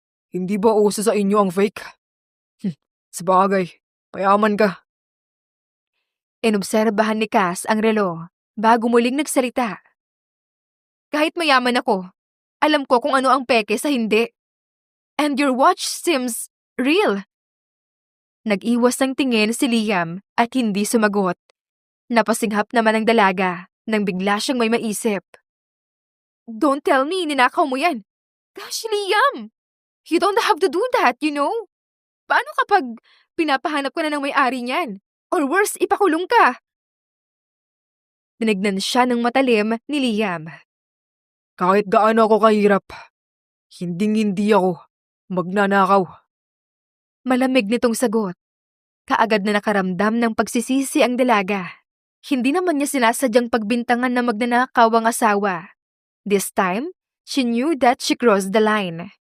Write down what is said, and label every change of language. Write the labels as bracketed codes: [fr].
[tl] Hindi ba uso sa inyo ang fake? Sabagay, payaman ka. Inobserbahan ni Cass ang relo bago muling nagsalita. Kahit mayaman ako, alam ko kung ano ang peke sa hindi. [en] And your watch seems real. [tl] Nag-iwas ng tingin si Liam at hindi sumagot. Napasinghap naman ang dalaga nang bigla siyang may maisip. [en] Don't tell me [tl] ninakaw mo yan. [en] Gosh, Liam! You don't have to do that, you know? [tl] Paano kapag pinapahanap ka na ng may-ari niyan? [en] Or worse, [tl] ipakulong ka? Tinignan siya ng matalim ni Liam. Kahit gaano ako kahirap, hinding-hindi ako magnanakaw. Malamig nitong sagot. Kaagad na nakaramdam ng pagsisisi ang dalaga. Hindi naman niya sinasadyang pagbintangan na magnanakaw ang asawa. [en] This time, she knew that she crossed the line.